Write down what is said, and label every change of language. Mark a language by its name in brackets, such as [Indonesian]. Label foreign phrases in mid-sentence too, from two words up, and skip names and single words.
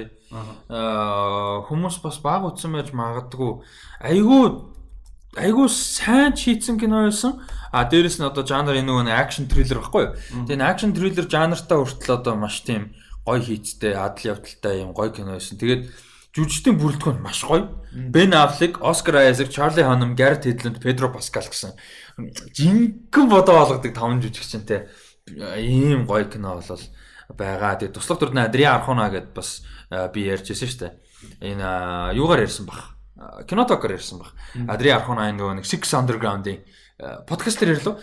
[Mongolian] Хүмүүс бас баг утсан байж магадгүй. Айгүй сайн хийцэн кино байсан. Дээрэс нь одоо жанр энэ нөгөө [English] action thriller [Mongolian] байхгүй юу? Тэгээ [English] action thriller [Mongolian] жанртаа хүртэл одоо маш тийм гоё хийцтэй, адал явдалтай юм гоё кино байсан. Тэгээд жүжигчдийн бүрэлдэхүүн маш гоё. Ben Affleck, Oscar Isaac, Charlie Hunnam, Garrett Hedlund, Pedro Pascal гэсэн жинхэнэ бодоо болгодог 5 жүжигчтэй ийм гоё кино болол байгаа. Тэгээ туслах дүрд Адриан Архона гэдээ бас би ярьжсэн шүү дээ. Энэ юугаар ярьсан баг. Кинотокоор ярьсан баг. Адриан Архона нөгөө нэг Six Underground-ийн подкастер ярьлаа.